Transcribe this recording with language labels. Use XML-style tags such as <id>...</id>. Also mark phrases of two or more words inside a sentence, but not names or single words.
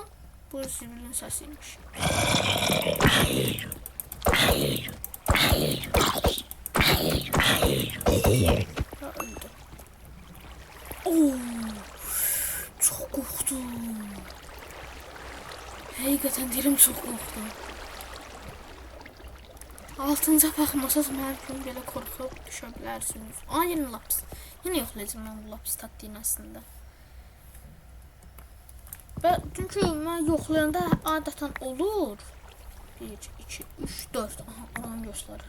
<tr>Bu zibilin sesiymiş. Öldü. Oo, çok korktum. Hakikaten dilim çok korktu.</tr> <az>Altınıza baxmasaz mənim kimi belə qorxub düşə bilərsiniz. Yeni lapis. Yine yoxlayacağım mən bu lapis taktiğini aslında. Və çünki mən yoxlayanda adətən olur. 1, 2, 3, 4. Aha, oranı göstərir.</az>